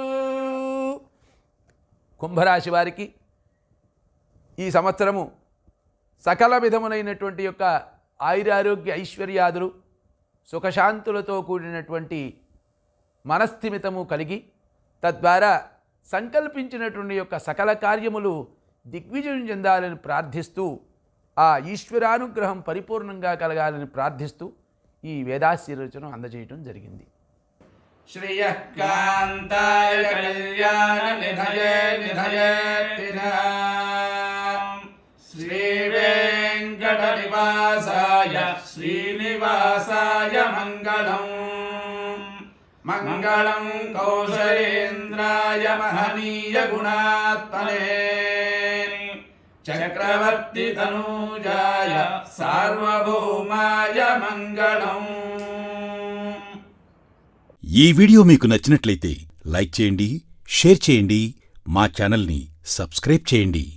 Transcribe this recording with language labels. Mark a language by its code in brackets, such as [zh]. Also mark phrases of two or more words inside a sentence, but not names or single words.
[te] కుంభరాశి వారికి ఈ సంవత్సరము సకల విధములైనటువంటి యొక్క ఆయురారోగ్య ఐశ్వర్యాదులు సుఖశాంతులతో కూడినటువంటి మనస్థిమితము కలిగి తద్వారా సంకల్పించినటువంటి యొక్క సకల కార్యములు దిగ్విజయం చెందాలని ప్రార్థిస్తూ ఆ ఈశ్వరానుగ్రహం పరిపూర్ణంగా కలగాలని ప్రార్థిస్తూ ఈ వేదాశీర్వచనం అందజేయటం జరిగింది. [sa] श्रियः कान्ताय कल्याणनिधये निधयेत्तिना श्रीवेङ्कटनिवासाय श्रीनिवासाय मङ्गलम् मङ्गलं कौशलेन्द्राय महनीयगुणात्मने चक्रवर्तितनूजाय सार्वभौमाय मङ्गलम्। [te] ఈ వీడియో మీకు నచ్చినట్లయితే లైక్ చేయండి, షేర్ చేయండి, మా ఛానల్ని సబ్స్క్రైబ్ చేయండి.